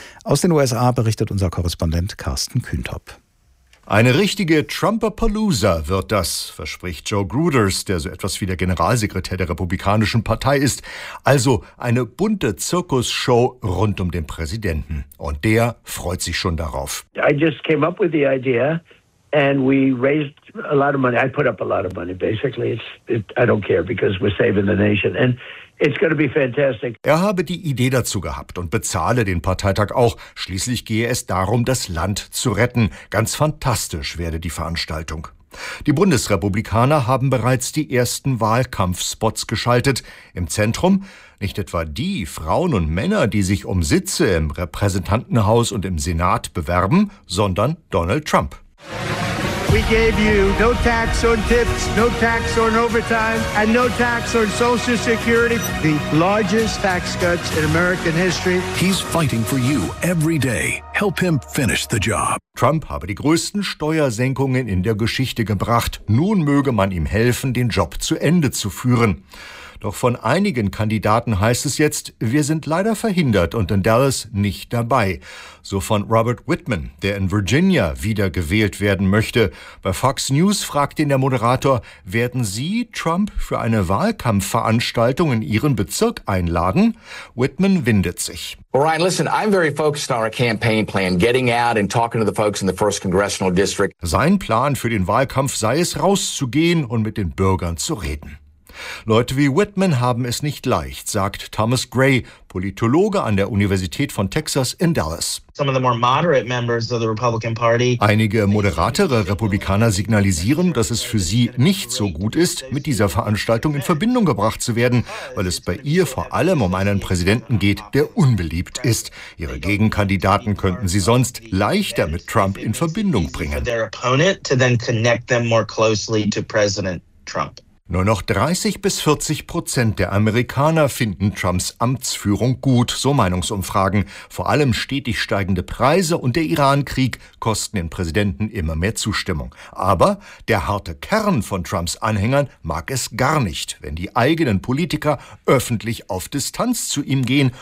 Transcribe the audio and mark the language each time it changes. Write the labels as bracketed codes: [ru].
[de] Aus den USA berichtet unser Korrespondent Carsten Kühntopp. Eine richtige Trumpapalooza wird das, verspricht Joe Gruders, der so etwas wie der Generalsekretär der Republikanischen Partei ist. Also eine bunte Zirkusshow rund um den Präsidenten. Und der freut sich schon darauf. [en] I just came up with the idea and we raised a lot of money. I put up a lot of money basically. I don't care because we're saving the nation. And it's going to be fantastic. [de] Er habe die Idee dazu gehabt und bezahle den Parteitag auch. Schließlich gehe es darum, das Land zu retten. Ganz fantastisch werde die Veranstaltung. Die Bundesrepublikaner haben bereits die ersten Wahlkampfspots geschaltet. Im Zentrum nicht etwa die Frauen und Männer, die sich um Sitze im Repräsentantenhaus und im Senat bewerben, sondern Donald Trump. [en] We gave you no tax on tips, no tax on overtime, and no tax on Social Security. The largest tax cuts in American history. He's fighting for you every day. Help him finish the job. [de] Trump habe die größten Steuersenkungen in der Geschichte gebracht. Nun möge man ihm helfen, den Job zu Ende zu führen. Doch von einigen Kandidaten heißt es jetzt, wir sind leider verhindert und in Dallas nicht dabei. So von Robert Whitman, der in Virginia wiedergewählt werden möchte. Bei Fox News fragt ihn der Moderator, werden Sie Trump für eine Wahlkampfveranstaltung in Ihren Bezirk einladen? Whitman windet sich. [en] Well, Ryan, listen, I'm very focused on our campaign plan, getting out and talking to the folks in the first congressional district. [de] Sein Plan für den Wahlkampf sei es, rauszugehen und mit den Bürgern zu reden. Leute wie Whitman haben es nicht leicht, sagt Thomas Gray, Politologe an der Universität von Texas in Dallas. [en] Some of the more moderate members of the Republican Party. [de] Einige moderatere Republikaner signalisieren, dass es für sie nicht so gut ist, mit dieser Veranstaltung in Verbindung gebracht zu werden, weil es bei ihr vor allem um einen Präsidenten geht, der unbeliebt ist. Ihre Gegenkandidaten könnten sie sonst leichter mit Trump in Verbindung bringen. [en] Their opponent to then connect them more closely to President Trump. [de] Nur noch 30-40% der Amerikaner finden Trumps Amtsführung gut, so Meinungsumfragen. Vor allem stetig steigende Preise und der Iran-Krieg kosten den Präsidenten immer mehr Zustimmung. Aber der harte Kern von Trumps Anhängern mag es gar nicht, wenn die eigenen Politiker öffentlich auf Distanz zu ihm gehen.